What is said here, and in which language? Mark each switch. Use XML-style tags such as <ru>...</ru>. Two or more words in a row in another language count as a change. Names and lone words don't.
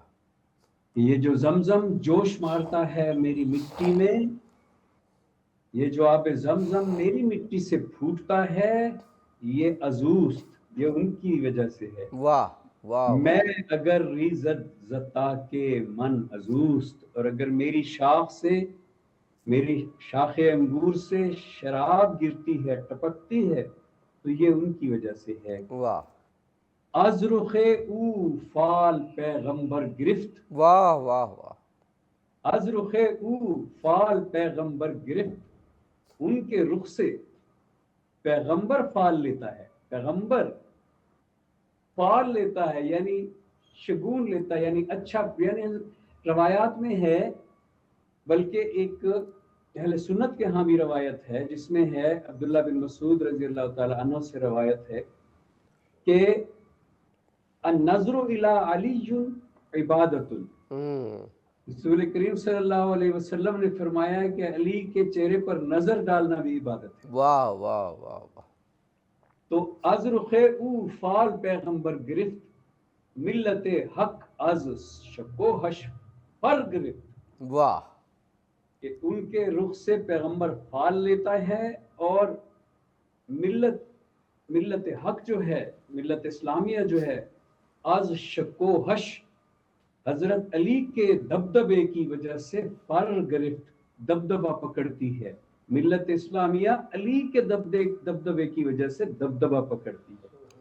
<ur>یہ جو زمزم جوش مارتا ہے میری مٹی میں، یہ جو آب زمزم میری مٹی سے پھوٹتا ہے، یہ ازوست، یہ ان کی وجہ سے ہے۔ واہ واہ،</ur> <fa>میں اگر ریزد زتا کے من ازوست،</fa> <ur>اور اگر میری شاخ سے، میری شاخ انگور سے شراب گرتی ہے، ٹپکتی ہے، تو یہ ان کی وجہ سے ہے۔ واہ</ur> <fa>از رخ او فال پیغمبر گرفت،</fa> <ur>واہ واہ واہ،</ur> <fa>از رخ او فال پیغمبر گرفت،</fa> <ur>ان کے رخ سے پیغمبر فال لیتا ہے، پیغمبر فال لیتا ہے یعنی شگون لیتا ہے، یعنی اچھا، یعنی روایات میں ہے، بلکہ ایک اہل سنت کے ہاں بھی روایت ہے جس میں ہے، عبداللہ بن مسعود رضی اللہ تعالی عنہ سے روایت ہے کہ</ur> <ar>النظر الی علی عبادت،</ar> <ur>رسول کریم صلی اللہ علیہ وسلم نے فرمایا کہ علی کے چہرے پر نظر ڈالنا بھی عبادت ہے۔ واہ واہ واہ واہ،</ur> <fa>تو از رخ او فال پیغمبر گرفت، ملت حق از شکو حش پر گرفت،</fa> <ur>واہ، کہ ان کے رخ سے پیغمبر فال لیتا ہے، اور ملت حق جو ہے، ملت اسلامیہ جو ہے،</ur> <fa>از شکو حش،</fa> <ur>حضرت علی کے دبدبے کی وجہ سے</ur> <fa>پر گرفت،</fa> <ur>دبدبہ پکڑتی ہے، ملت اسلامیہ علی کے دبدبے کی وجہ سے دبدبہ پکڑتی ہے۔</ur>